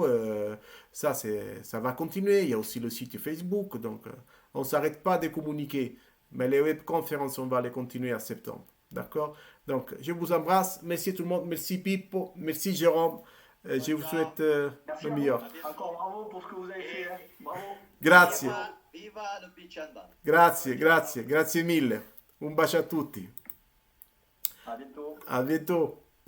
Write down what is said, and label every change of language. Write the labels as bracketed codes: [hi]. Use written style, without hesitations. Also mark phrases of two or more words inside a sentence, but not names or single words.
[fr] Ça va continuer. Il y a aussi le site Facebook. Donc, on ne s'arrête pas de communiquer. Mais les webconférences, on va les continuer en septembre. D'accord? Donc, je vous embrasse. Merci tout le monde. Merci Pippo. Merci Jérôme. Je vous souhaite Merci le à meilleur. vous. Encore bravo pour ce que vous avez fait. Hein. Bravo. Grazie. Viva le [en] beach handball. [it] Grazie mille. Un bacio a tutti. [fr] À bientôt. A bientôt.